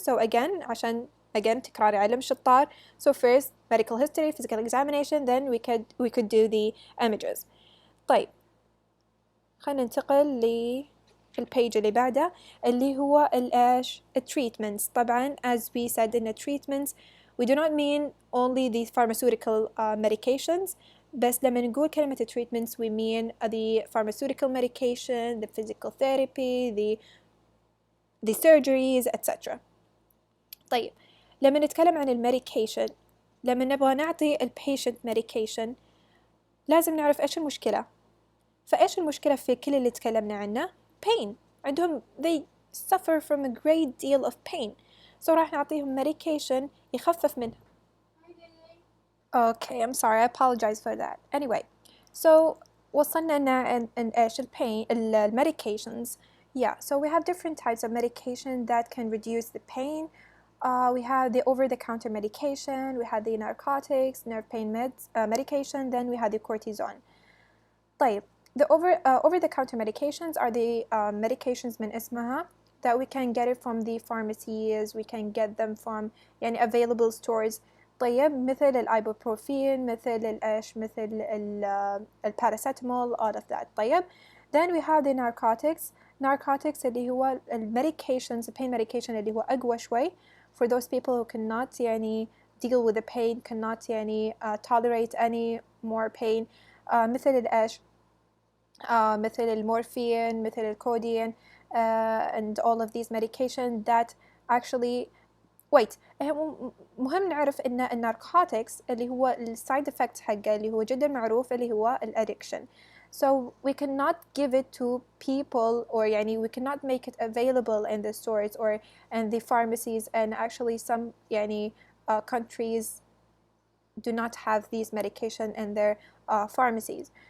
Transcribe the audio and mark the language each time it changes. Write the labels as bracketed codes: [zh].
[ar] so again عشان again تكرار علم الشطار. [en] so first medical history, physical examination, then we could do the images. [ar] طيب خلينا ننتقل البيج اللي بعده اللي هو الإيش treatments. [en] طبعا as we said in the treatments we do not mean only the pharmaceutical medications [ar] بس لما نقول كلمة [en] treatments we mean the pharmaceutical medication, the physical therapy, the surgeries etc. [ar] طيب لما نتكلم عن الميديكيشن لما نبغى نعطي البيشنت medication لازم نعرف إيش المشكلة. فإيش المشكلة في كل اللي تكلمنا عنه؟ pain. عندهم [en] they suffer from a great deal of pain so [ar] راح نعطيهم [en] medication [ar] يخفف منها. [en] okay I'm sorry I apologize for that. anyway so [ar] وصلنا إن إيش [en] الpain medications. yeah so we have different types of medication that can reduce the pain. we have the over-the-counter medication, we have the narcotics, nerve pain medication, then we have the cortisone. طيب the over-the-counter medications are the medications [ar] من اسمها [en] that we can get it from the pharmacies, we can get them from يعني available stores. [ar] طيب مثل الإيبوبروفين، مثل الإيش، مثل الباراسيتامول, [en] all of that. طيب then we have the narcotics اللي هو medications, the pain medication [ar] اللي هو أقوى شوي [en] for those people who cannot يعني deal with the pain, cannot يعني tolerate any more pain. [ar] مثل الإيش مثل المورفين، مثل الكودين [en] and all of these medications that actually wait [ar] مهم نعرف إن الناركوتكس اللي هو السايد إفكت حقه اللي هو جدا معروف اللي هو الادكشن. [en] so we cannot give it to people or يعني we cannot make it available in the stores or in the pharmacies and actually some يعني countries do not have these medication in their pharmacies.